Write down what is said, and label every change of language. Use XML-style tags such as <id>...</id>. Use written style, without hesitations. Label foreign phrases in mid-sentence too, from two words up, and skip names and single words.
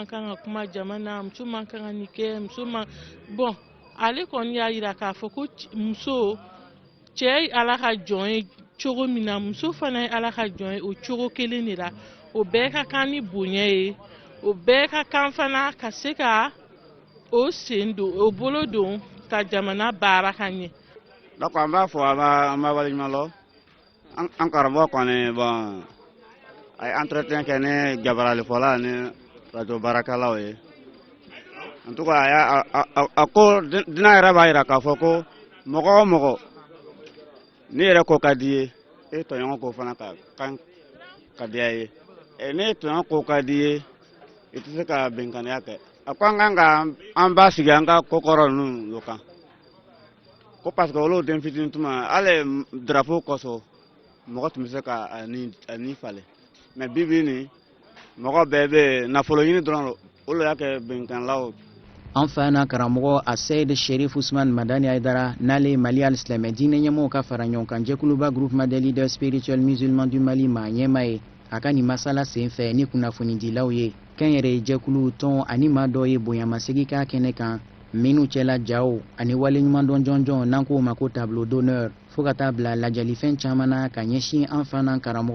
<bm>kan ka kuma jama na muso man kan ka nin kɛ muso man bon ale kɔni y'a jira k'a fɔ ko muso cɛ ye Ala ka jɔn ye cogo min na muso fana ye Ala ka jɔn ye o cogo kelen de la o bɛɛ ka kan ni bonya ye o bɛɛ ka kan fana ka se ka o sen don o bolo don ka jamana baara ka ɲɛ. Donc an b'a fɔ an b'a waleɲuman lɔ an karamɔgɔ kɔni bon a ye entretien kɛ ni jabaralifɔla ni radio baarakɛlaw ye</bm> <fr>en tout cas</fr> <bm>a ko dinɛ yɛrɛ b'a jira k'a fɔ ko mɔgɔ o mɔgɔ ni yɛrɛ ko ka di ye e tɔɲɔgɔn ko fana ka diya ye ni tɔɲɔgɔn ko ka di ye i tɛ se ka bɛnganiya kɛ a ko an kan ka an b'a sigi an ka kokɔrɔ ninnu kan ko</bm> <fr>parce que</fr> <bm>olu den fitinin tuma hali drapeau kɔsɔn mɔgɔ tun bɛ se ka a ni falen mais bibi ni mɔgɔ bɛɛ bɛ nafolo ɲini dɔrɔn olu y'a kɛ bɛnkanlaw. An fana karamɔgɔ a Seyid Cherif Ousmane Madani Haidara n'ale Mali al-Silamɛ diinɛ ɲɛmɔgɔw ka fara ɲɔgɔn kan jɛkuluba</bm> <fr>groupement des leaders spirituels musulmans du Mali</fr> <bm>ma ɲɛma ye a ka nin masala senfɛ ni kunnafonidilaw ye kɛnyɛrɛye jɛkulu tɔn ani maa dɔ ye bonyamasegi k'a kɛnɛ kan minnu cɛla jaw ani waleɲumandɔn jɔnjɔn n'an k'o ma ko</bm> <fr>tableau d'honneur</fr> <bm>fo ka taa bila lajalifɛn caman na ka ɲɛsin an fana karamɔgɔ</bm>